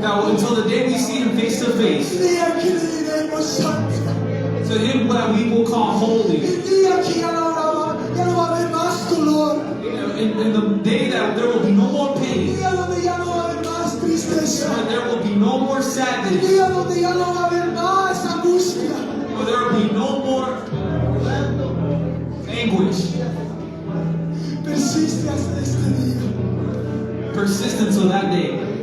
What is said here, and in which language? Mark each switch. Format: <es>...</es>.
<en>Now, until the day we see Him face to</en> <es>el</es> <en>face.</en> <es>día que le diremos santo,</es> <en>To Him that we will call holy.</en> <es>el día que ya no va a haber más dolor,</es> <en>In the day that there will be no more</en> <es>el</es> <en>pain,</en> <es>día donde ya no va a haber más tristeza,</es> <en>when there will be no more</en> <es>el</es> <en>sadness,</en> <es>día donde ya no va a haber más angustia.</es> <en>when there will be no more anguish.</en> <es>Persiste hasta este día.</es> <en>Persist until that day.</en>